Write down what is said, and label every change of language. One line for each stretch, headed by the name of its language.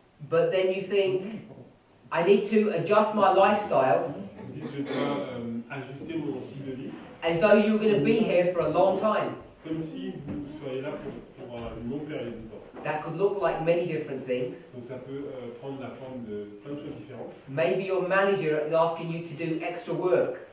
English: but then you think, I need to adjust my lifestyle
French: vous dites je dois ajuster mon style de vie,
English: as though you're going to be here for a long time.
French: comme si vous seriez là pour une longue période de temps.
English: That could look like many different things.
French: Donc ça peut prendre la forme de plein de choses différentes.
English: Maybe your manager is asking you to do extra work.